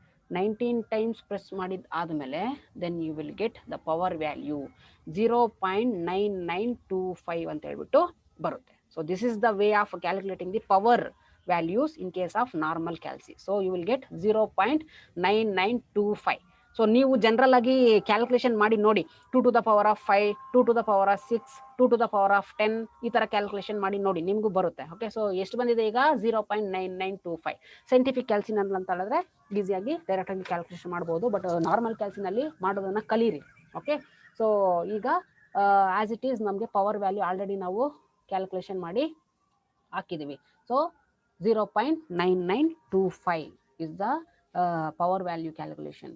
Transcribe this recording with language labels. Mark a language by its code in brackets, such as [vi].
[en] 19 times press ಮಾಡಿದ ಆದಮೇಲೆ then you will get the power value 0.9925 ಅಂತ ಹೇಳ್ಬಿಟ್ಟು ಬರುತ್ತೆ. So this is the way of calculating the power values in case of normal calci. So you will get 0.9925. [kn] So ನೀವು general ಆಗಿ calculation ಮಾಡಿ ನೋಡಿ. [en] 2 to the power of 5, 2 to the power of 6, 2 to the power of 10 [kn] ಈ ತರ calculation ಮಾಡಿ ನೋಡಿ, ನಿಮಗೂ ಬರುತ್ತೆ. ಓಕೆ, ಸೊ ಎಷ್ಟು ಬಂದಿದೆ ಈಗ? 0.9925. ಸೈಂಟಿಫಿಕ್ ಕ್ಯಾಲ್ಸಿನಲ್ಲಿ ಅಂತ ಹೇಳಿದ್ರೆ ಈಸಿಯಾಗಿ ಡೈರೆಕ್ಟ್ ಆಗಿ ಕ್ಯಾಲ್ಕುಲೇಷನ್ ಮಾಡ್ಬೋದು, ಬಟ್ ನಾರ್ಮಲ್ ಕ್ಯಾಲ್ಸಿನಲ್ಲಿ ಮಾಡೋದನ್ನ ಕಲೀರಿ. ಓಕೆ, ಸೊ ಈಗ ಆಸ್ ಇಟ್ ಈಸ್ ನಮಗೆ ಪವರ್ ವ್ಯಾಲ್ಯೂ ಆಲ್ರೆಡಿ ನಾವು ಕ್ಯಾಲ್ಕುಲೇಷನ್ ಮಾಡಿ ಹಾಕಿದ್ದೀವಿ. [en] So 0.9925 is the power value calculation.